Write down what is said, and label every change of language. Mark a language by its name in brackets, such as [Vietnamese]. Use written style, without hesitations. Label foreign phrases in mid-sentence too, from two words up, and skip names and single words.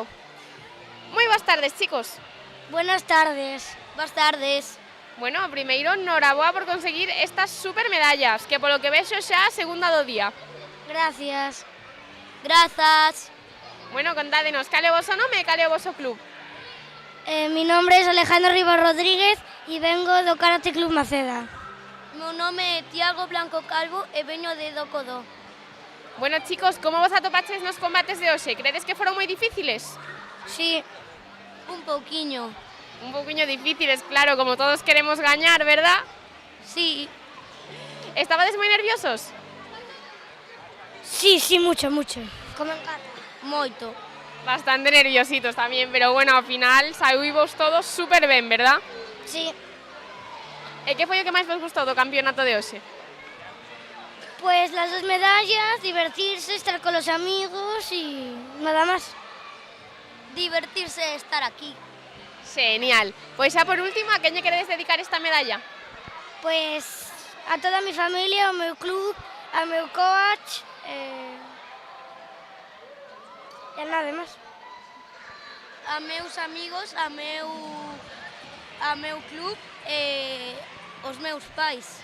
[Galician] Moi boas tardes, chicos. [Spanish] Buenas tardes. Buenas tardes. [Galician] Bueno, primeiro, noraboa por conseguir estas super medallas, que polo que vexo xa a segunda do día. [Spanish] Gracias. Grazas. [Galician] Bueno, contádenos, cal é o voso nome e cal é o voso club? [Spanish] Mi nombre es Alejandro Rivas Rodríguez y vengo do Karate Club Maceda. [Galician] Meu nome é Tiago Blanco Calvo e veño de Docodo. Bueno, chicos, como vos atopaches nos combates de hoxe? Credes que foron moi difíciles? Sí, un pouquiño. Un pouquiño difíciles, claro, como todos queremos gañar, verdad? Sí. Estabades moi nerviosos? [Spanish] Sí, mucho. Como en Cata. Moito. [Galician] Bastante nerviositos tamén, pero bueno, ao final saímos todos super ben, verdad? Sí. E que foi o que máis vos gustou do campeonato de hoxe? [Spanish] Pues las dos medallas, divertirse, estar con los amigos y nada más. Divertirse, estar aquí. Genial. [Galician] Pois xa por último, a quen lle queredes dedicar esta medalla? [Spanish] Pues a toda mi familia, [Galician] ao meu club, ao meu coach, e nada máis. A meus amigos, a meu club e os meus pais.